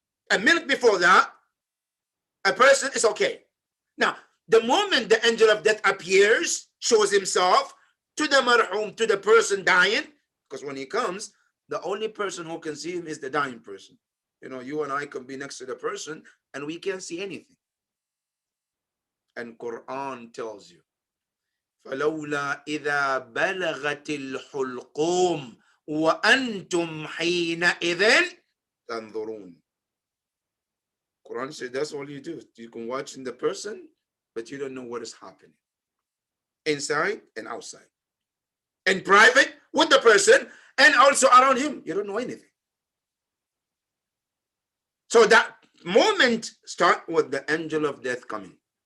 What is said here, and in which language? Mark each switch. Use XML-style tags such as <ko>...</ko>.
<en>A minute before that, a person is okay. Now, the moment the angel of death appears, shows himself to the marhoom, to the person dying, because when he comes, the only person who can see him is the dying person. You know, you and I can be next to the person and we can't see anything. And Quran tells you,</en> <ar>فَلَوْلَا إِذَا بَلَغَتِ الْحُلْقُومِ وَأَنْتُمْ حِينَئِذٍ تَنْظُرُونَ.</ar> <en>Quran says that's all you do. You can watch in the person, but you don't know what is happening inside and outside. In private with the person and also around him. You don't know anything. So that moment start with the angel of death coming.</en>